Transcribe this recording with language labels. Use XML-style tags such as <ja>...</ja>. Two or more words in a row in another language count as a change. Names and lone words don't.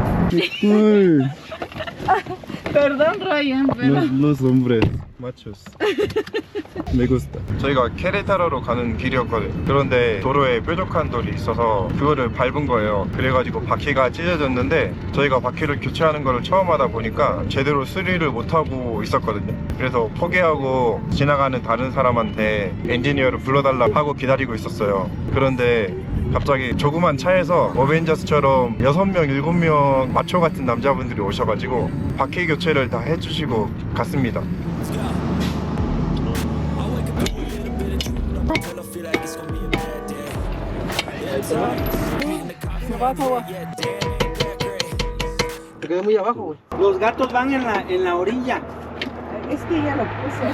<es>Cool. Perdón, Ryan, pero... Los hombres machos. Me gusta.</es> <ko>저희가 케레타로로 가는 길이었거든요. 그런데 도로에 뾰족한 돌이 있어서 그거를 밟은 거예요. 그래가지고 바퀴가 찢어졌는데 저희가 바퀴를 교체하는 거를 처음 하다 보니까 제대로 수리를 못하고 있었거든요. 그래서 포기하고 지나가는 다른 사람한테 엔지니어를 불러달라고 하고 기다리고 있었어요. 그런데 갑자기 조그만 차에서 어벤져스처럼 6명, 7명 마초 같은 남자분들이 오셔가지고 바퀴 교체를 다 해주시고 갔습니다.</ko> <es>Te quedé muy abajo, güey. Los gatos van en la orilla. Es que ya lo puse.</es>